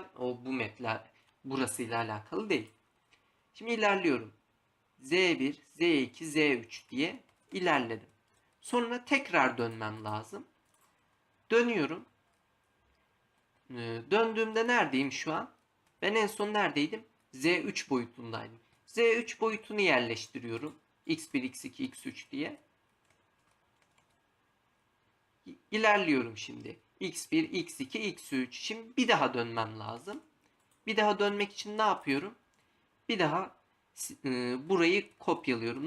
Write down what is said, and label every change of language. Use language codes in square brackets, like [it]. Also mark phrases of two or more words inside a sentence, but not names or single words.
[tr] O bu map'ler burasıyla alakalı değil. Şimdi ilerliyorum. Z1, Z2, Z3 diye ilerledim. Sonra tekrar dönmem lazım. Dönüyorum. Döndüğümde neredeyim şu an? Ben en son neredeydim? Z3 boyutundaydım. Z3 boyutunu yerleştiriyorum. X1, X2, X3 diye. İlerliyorum şimdi. X1, X2, X3. Şimdi bir daha dönmem lazım. Bir daha dönmek için ne yapıyorum? Bir daha burayı kopyalıyorum.